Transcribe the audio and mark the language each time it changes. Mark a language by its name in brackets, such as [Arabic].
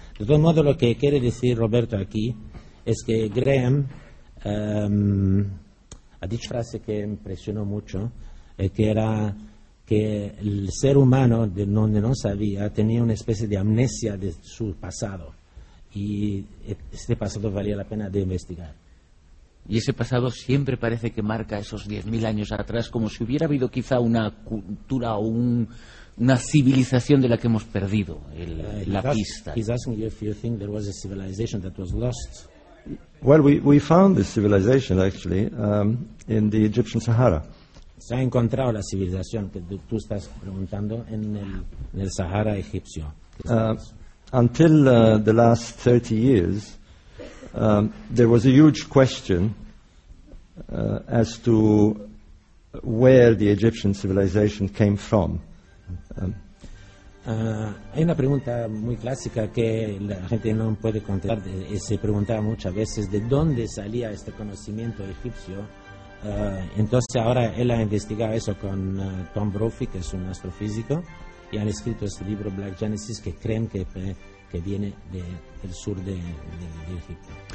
[Spanish] De todo modo, lo que quiere decir Roberto aquí es que Graham ha dicho una frase que impresionó mucho, que era que el ser humano, de donde no sabía, tenía una especie de amnesia de su pasado. Y este pasado valía la pena de investigar. Y ese pasado siempre parece que marca esos 10.000 años atrás, como si hubiera habido quizá una cultura o una civilización de la que hemos perdido la pista. [English] He's asking you if you think there was a civilization that was lost. Well, we found this civilization, actually, in the Egyptian Sahara. [Spanish] Se ha encontrado la civilización que tú estás preguntando en el Sahara egipcio. [English] Until the last 30 years, there was a huge question as to where the Egyptian civilization came from. [Spanish] Hay una pregunta muy clásica que la gente no puede contestar, y se preguntaba muchas veces de dónde salía este conocimiento egipcio. Entonces ahora él ha investigado eso con Tom Brophy, que es un astrofísico, y han escrito este libro Black Genesis, que creen que viene del sur de Egipto.